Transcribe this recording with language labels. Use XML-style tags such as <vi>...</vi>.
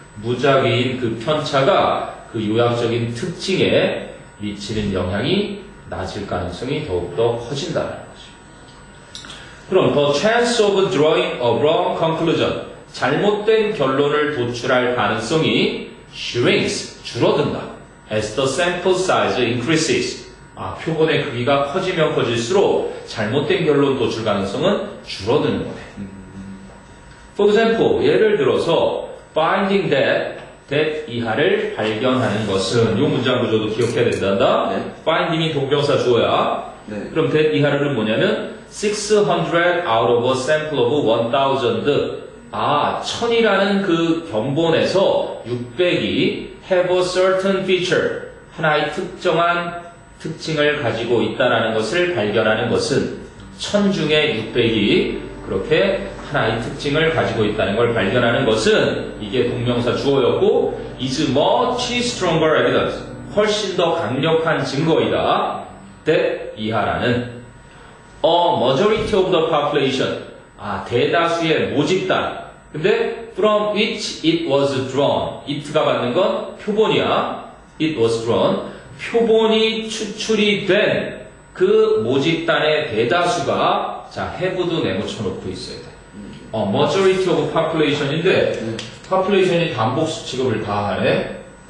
<ko>무작위인 그 편차가 그 요약적인 특징에 미치는 영향이 낮을 가능성이 더욱더 커진다는 거죠. 그럼</ko> <en>the chance of drawing a wrong conclusion</en> <ko>잘못된 결론을 도출할 가능성이</ko> <en>shrinks</en> <ko>줄어든다.</ko> <en>As the sample size increases</en> <ko>표본의 크기가 커지면 커질수록 잘못된 결론 도출 가능성은 줄어드는 거네.</ko> <en>For example,</en> <ko>예를 들어서</ko> <en>finding that</en> <ko>이하를 발견하는 것은 이 문장 구조도 기억해야 된단다. 네. finding이 동명사 주어야. 네. 그럼</ko> <en>that</en> <ko>이하를 뭐냐면</ko> <en>600 out of a sample of 1000</en> <ko>1000이라는 그 견본에서 600이</ko> <en>have a certain feature,</en> <ko>하나의 특정한 특징을 가지고 있다는 것을 발견하는 것은 1000 중에 600이 그렇게 하나의 특징을 가지고 있다는 걸 발견하는 것은 이게 동명사 주어였고</ko> <en>is much stronger evidence,</en> <ko>훨씬 더 강력한 증거이다.</ko> <en>that</en> <ko>이하라는</ko> <en>a majority of the population,</en> <ko>대다수의 모집단. 근데</ko> <en>from which it was drawn, it가</en> <ko>받는 건 표본이야.</ko> <en>it was drawn,</en> <ko>표본이 추출이 된 그 모집단의 대다수가 have도 내묻혀 놓고 있어야 돼. majority of population인데 population이 단복수 취급을 다 하네.</ko>